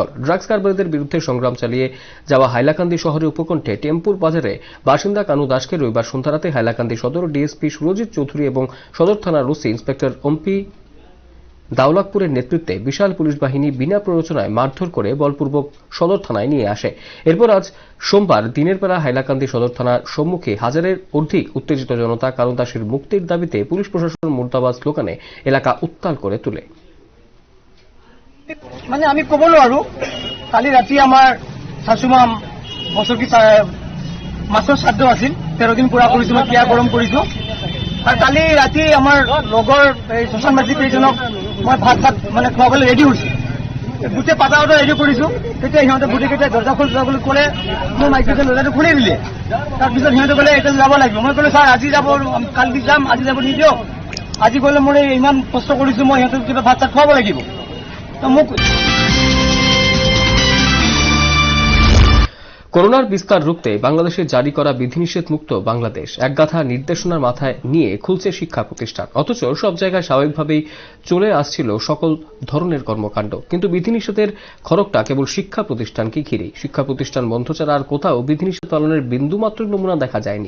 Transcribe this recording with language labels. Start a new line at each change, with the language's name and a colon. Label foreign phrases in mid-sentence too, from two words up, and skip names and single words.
Bangla: ড্রাগস কারবারিদের বিরুদ্ধে সংগ্রাম চালিয়ে যাওয়া হাইলাকান্দি শহরের উপকণ্ঠে টেম্পুর বাজারে বাসিন্দা কানু দাসকে রবিবার সন্ধ্যারাতে হাইলাকান্দি সদর ডিএসপি সুরজিৎ চৌধুরী এবং সদর থানার ওসি ইন্সপেক্টর অম্পি দাওলাকপুরের নেতৃত্বে বিশাল পুলিশ বাহিনী বিনা প্ররোচনায় মারধর করে বলপূর্বক সদর থানায় নিয়ে আসে। এরপর আজ সোমবার দিনের বেলা হাইলাকান্দি সদর থানার সম্মুখে হাজারের অধিক উত্তেজিত জনতা কানু দাসের মুক্তির দাবিতে পুলিশ প্রশাসন মুর্দাবাদ স্লোগানে এলাকা উত্তাল করে তোলে।
Assamese: মানে আমি কব নোৱাৰো, কালি ৰাতি আমাৰ শাশুমাম বছৰকি মাছৰ শ্ৰাদ্ধ আছিল, 13 দিন পুৰা কৰিছো, মই ক্ৰিয়া গৰম কৰিছো। আৰু কালি ৰাতি আমাৰ লগৰ শশান মাঝি কেইজনক মই ভাত মানে খুৱাবলৈ ৰেডি হৈছো। গোটেই পাতাওটা ৰেডি কৰিছো, তেতিয়া সিহঁতে গোটেইকেইটাই দৰ্জা খোল ক'লে, মোৰ মাইকীজন দৰ্জাটো খুলি দিলে। তাৰপিছত সিহঁতে ক'লে এতিয়া যাব লাগিব। মই ক'লো ছাৰ আজি যাব, কালি যাম, আজি যাব নিদিয়ক, আজি গ'লে মই ইমান কষ্ট কৰিছো, মই সিহঁতক কিবা ভাত চাত খুৱাব লাগিব। মোক
Bangla: করোনার বিস্তার রুখতে বাংলাদেশে জারি করা বিধিনিষেধ মুক্ত বাংলাদেশ একগাথা নির্দেশনার মাথায় নিয়ে খুলছে শিক্ষা প্রতিষ্ঠান। অথচ সব জায়গায় স্বাভাবিকভাবেই চলে আসছিল সকল ধরনের কর্মকাণ্ড, কিন্তু বিধিনিষেধের খড়গটা কেবল শিক্ষা প্রতিষ্ঠানকে ঘিরেই। শিক্ষা প্রতিষ্ঠান বন্ধ ছাড়া আর কোথাও বিধিনিষেধ পালনের বিন্দুমাত্র নমুনা দেখা যায়নি।